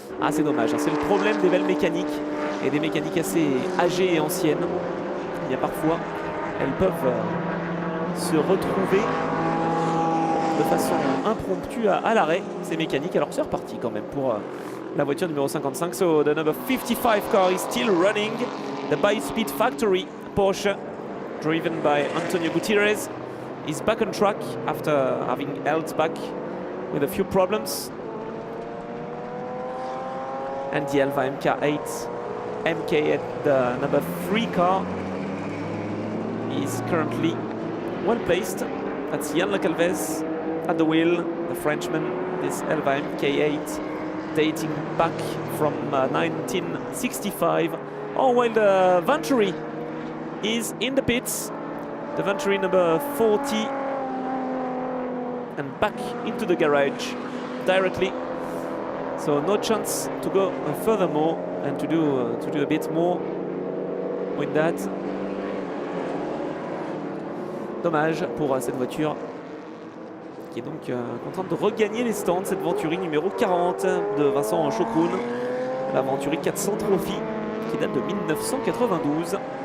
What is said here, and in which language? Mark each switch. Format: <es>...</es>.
<fr>Ah, c'est dommage, c'est le problème des belles mécaniques et des mécaniques assez âgées et anciennes. Il y a parfois, elles peuvent se retrouver de façon impromptue à l'arrêt, ces mécaniques. Alors c'est reparti quand même pour la voiture numéro 55.</fr> <en>So the number 55 car is still running. The By Speed Factory Porsche, driven by Antonio Gutiérrez, is back on track after having held back with a few problems. And the Elva MK8, the number 3 car, is currently well placed. That's Yann Lecalves at the wheel, the Frenchman, this Elva MK8 dating back from 1965. Oh, while the Venturi is in the pits. The Venturi number 40 and back into the garage directly. So no chance to go furthermore and to do a bit more with that.</en> <fr>Dommage pour cette voiture qui est donc contrainte de regagner les stands. Cette Venturi numéro 40 de Vincent Chocroun, la Venturi 400 Trophy qui date de 1992.</fr>